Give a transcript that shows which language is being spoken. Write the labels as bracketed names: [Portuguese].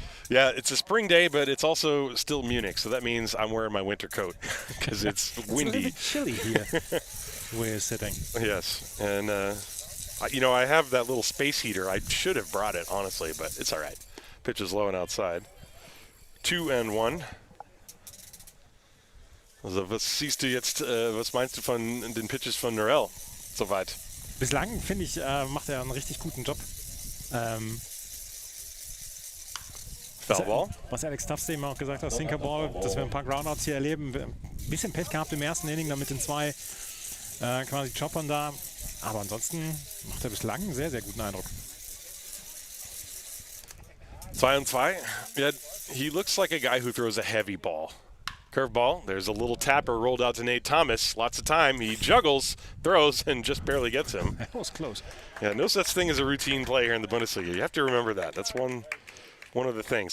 [English] Yeah, it's a spring day, but it's also still Munich, so that means I'm wearing my winter coat because it's windy. It's a little bit chilly here where you're sitting. Yes, and you know, I have that little space heater. I should have brought it, honestly, but it's all right. Pitch is low and outside. 2-1. [German] Also, was siehst du jetzt, was meinst du von den Pitches von Norrell soweit? Bislang, finde ich, macht er einen richtig guten Job. Foulball. Was Alex Tubbs eben auch gesagt hat, Sinkerball, dass wir ein paar Groundouts hier erleben. Ein bisschen Pech gehabt im ersten Inning, dann mit den 2 quasi Choppern da. Aber ansonsten macht er bislang einen sehr, sehr guten Eindruck. 2-2. [English] Yeah, he looks like a guy who throws a heavy ball. Curveball. There's a little tapper rolled out to Nate Thomas. Lots of time. He juggles, throws, and just barely gets him. That was close. Yeah, no such thing as a routine play here in the Bundesliga. You have to remember that. That's one of the things.